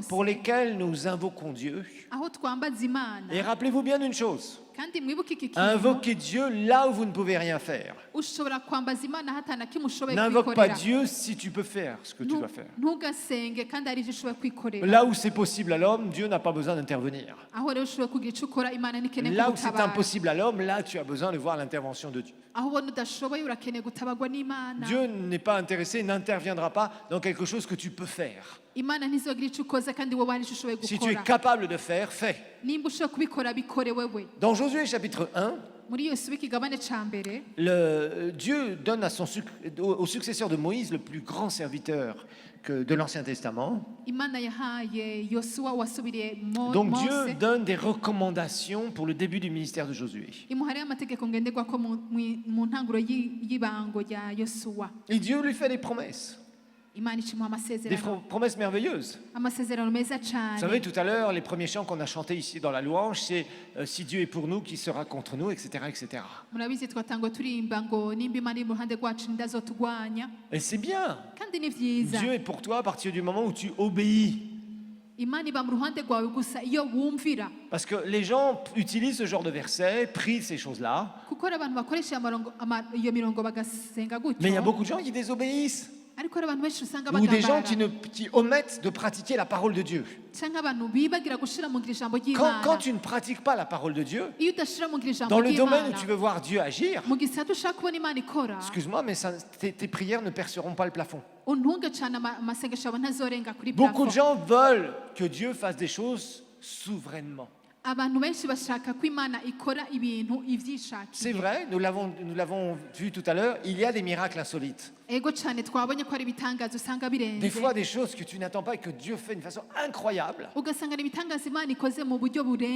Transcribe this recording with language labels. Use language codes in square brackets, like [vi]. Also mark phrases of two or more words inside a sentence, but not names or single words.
[fr] pour lesquelles nous invoquons Dieu, [rn] aho twambaza imana [fr] et rappelez-vous bien d'une chose, [rn] kandi mwibuke iki kintu [fr] invoquez Dieu là où vous ne pouvez rien faire. [rn] ushobora kwambaza imana hatana kimwe ushoboye [fr] N'invoque pas [rn] kwikorera [fr] Dieu si tu peux faire ce que tu dois faire. [rn] ntugasenge kandi hari ibyo ushoboye kwikorera [fr] Là où c'est possible à l'homme, Dieu n'a pas besoin d'intervenir. [rn] aho rero ushoboye kugira icyo ukora imana ntikeneye [fr] Là où c'est [rn] kugutabara [fr] impossible à l'homme, là tu as besoin de voir l'intervention de Dieu. [rn] aho ubona udashoboye urakeneye gutabagwa n'imana [fr] Dieu n'est pas intéressé, n'interviendra pas dans quelque chose que tu peux faire. [rn] imana ntizogira icyo ukoza kandi wowe hari icyo ushoboye [fr] Si tu es [rn] gukora [fr] capable de faire, fais. [rn] nimba ushoboye kubikora bikore wewe [fr] Dans Josué chapitre 1, [rn] muri yosuwa ikigabane ca mbere [fr] Dieu donne à au successeur de Moïse le plus grand serviteur de l'Ancien Testament. [rn] imana yahaye yosuwa wasubiriye [fr] Donc [rn] mose [fr] Dieu donne des recommandations pour le début du ministère de Josué. [rn] imuhariye amategeko ngenderwako mu ntanguro y'ibango rya yosuwa [fr] Et Dieu lui fait des promesses. [rn] imana ikimuha [fr] Des [rn] amasezerano [fr] promesses merveilleuses. [rn] amasezerano meza [fr] Vous [rn] cyane. [fr] savez, tout à l'heure, les premiers chants qu'on a chantés ici dans la louange, c'est si Dieu est pour nous, qui sera contre nous, etc., etc. [rn] murabizi twatangwa turimba ngo nimba imana iri mu ruhande rwacu ntidazotugwanya, [fr] Et c'est bien. [rn] kandi ni byiza. [fr] Dieu est pour toi à partir du moment où tu obéis. [rn] Imana iba mu ruhande rwawe gusa iyo wumvira, [fr] Parce que les gens utilisent ce genre de versets, prient ces choses-là, [rn] kuko hari abantu bakoresha iyo mirongo bagasenga [fr] mais il y a [rn] gutyo, [fr] beaucoup de gens qui désobéissent. [rn] ariko hari abantu benshi usanga [fr] Ou des gens [rn] bagambara [fr] qui omettent de pratiquer la parole de Dieu. [rn] cyangwa abantu bibagira gushira mu ngiro ijambo [fr] Quand [rn] ry'Imana. [fr] tu ne pratiques pas la parole de Dieu, [rn] Iyo udashira mu ngiro ijambo [fr] dans le domaine où [rn] ry'Imana, [fr] tu veux voir Dieu agir, [rn] mu gisata ushaka kubona Imana ikora, [fr] excuse-moi, mais tes prières ne perceront pas le plafond. [rn] untunge cyane amasengesho yawe ntazorenga kuri [fr] Beaucoup de [rn] plafond. [fr] gens veulent que Dieu fasse des choses souverainement. [rn] Abantu benshi bashaka ko Imana ikora ibintu [fr] C'est [rn] ivyishakiye. [fr] vrai, nous l'avons vu tout à l'heure, il y a des miracles insolites. [rn] Ego cyane twabonye ko hari ibitangazo usanga [fr] Des [rn] birenze, [fr] fois, des choses que tu n'attends pas et que Dieu fait d'une façon incroyable. [rn] ugasanga ni ibitangazo Imana ikoze mu buryo burenze,